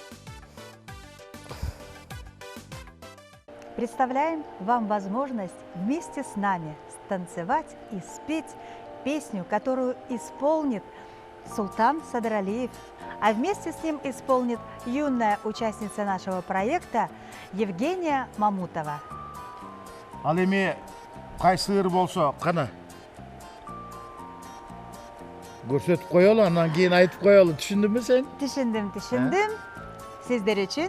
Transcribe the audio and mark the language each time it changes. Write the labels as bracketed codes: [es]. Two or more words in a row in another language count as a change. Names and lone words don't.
[ru] Представляем вам возможность вместе с нами станцевать и спеть песню, которую исполнит Султан Садралиев, а вместе с ним исполнит юная участница нашего проекта Евгения Мамутова. [ky] Ал эми кайсы ыр болсо кана көрсөтүп коелу, анан кийин айтып коелу. Түшүндүңбү сен? Түшүндүм. Сиздер үчүн